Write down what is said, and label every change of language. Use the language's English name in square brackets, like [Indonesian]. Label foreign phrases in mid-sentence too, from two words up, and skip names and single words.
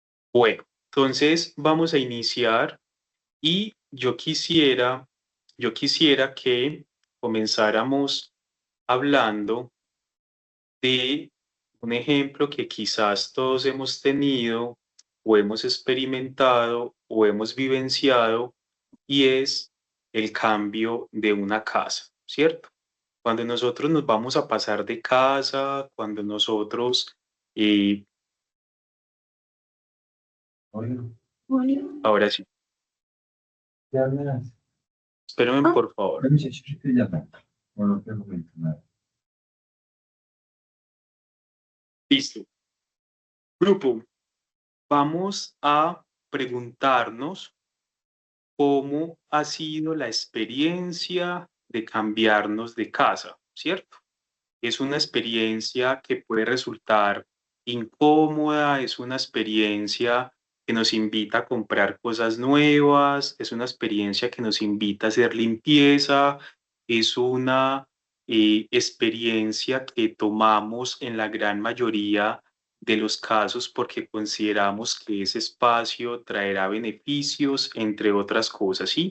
[Spanish] Bueno, entonces vamos a iniciar y yo quisiera que comenzáramos hablando de un ejemplo que quizás todos hemos tenido o hemos experimentado o hemos vivenciado y es el cambio de una casa, ¿cierto? Cuando nosotros nos vamos a pasar de casa, cuando nosotros, eh, ahora sí, espérenme por favor. [Turkish] Ben bir şey şaşırtacağım ben. Onu yapmayayım ben. [Spanish] Listo. Grupo, vamos a preguntarnos cómo ha sido la experiencia de cambiarnos de casa, ¿cierto? Es una experiencia que puede resultar incómoda, es una experiencia que nos invita a comprar cosas nuevas, es una experiencia que nos invita a hacer limpieza, es una experiencia que tomamos en la gran mayoría de los casos porque consideramos que ese espacio traerá beneficios, entre otras cosas, ¿sí?